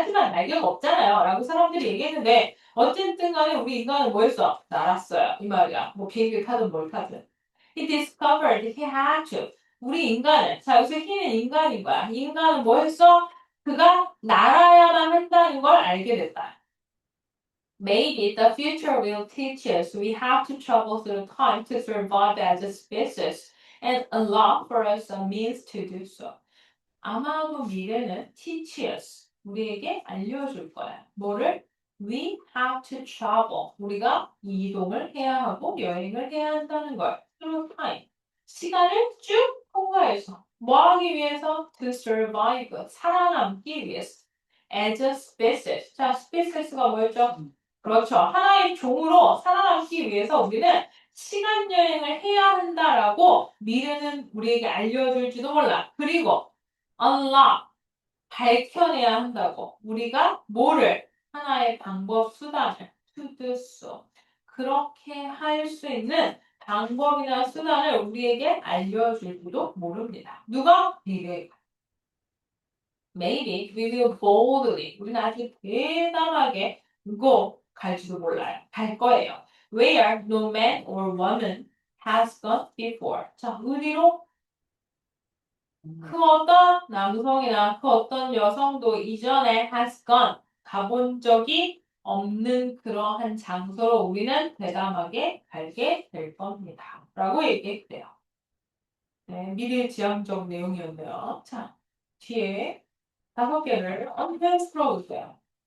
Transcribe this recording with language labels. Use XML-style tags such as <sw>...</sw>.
<ko>하지만 날개가 없잖아요. 라고 사람들이 얘기했는데 어쨌든 간에 우리 인간은 뭐 했어? 날았어요. 이 말이야. 뭐 비행기 타든 뭘 타든.</ko> <en>He discovered he had to.</en> <ko>우리 인간은, 자 여기서 he는 인간인 거야. 이 인간은 뭐 했어? 그가 날아야만 한다는 걸 알게 됐다.</ko> <en>Maybe the future will teach us we have to travel through time to survive as a species and unlock for us a means to do so.</en> <ko>아마도 미래는</ko> <en>teach us,</en> <ko>우리에게 알려줄 거야. 뭐를?</ko> <en>We have to travel.</en> <ko>우리가 이동을 해야 하고 여행을 해야 한다는 걸.</ko> <en>through time.</en> <ko>시간을 쭉 통과해서. 뭐 하기 위해서?</ko> <en>To survive.</en> <ko>살아남기 위해서.</ko> <en>As a species.</en> <ko>자, species가 뭐였죠? 그렇죠. 하나의 종으로 살아남기 위해서 우리는 시간 여행을 해야 한다라고 미래는 우리에게 알려줄지도 몰라. 그리고 unlock, 밝혀내야 한다고. 우리가 뭐를? 하나의 방법, 수단을 to do so. 그렇게 할 수 있는 방법이나 수단을 우리에게 알려줄지도 모릅니다. 누가? 미래가.</ko> <en>Maybe we will boldly.</en> <ko>우리는 아주 대담하게 go 갈지도 몰라요. 갈 거예요.</ko> <en>Where no man or woman has gone before.</en> <ko>자, 어디로? 그 어떤 남성이나 그 어떤 여성도 이전에 has gone 가본 적이 없는 그러한 장소로 우리는 대담하게 갈게 될 겁니다. 라고 얘기했대요. 네, 미래지향적 내용이었네요. 자, 뒤에 5개를 언펜 풀어보세요.</ko>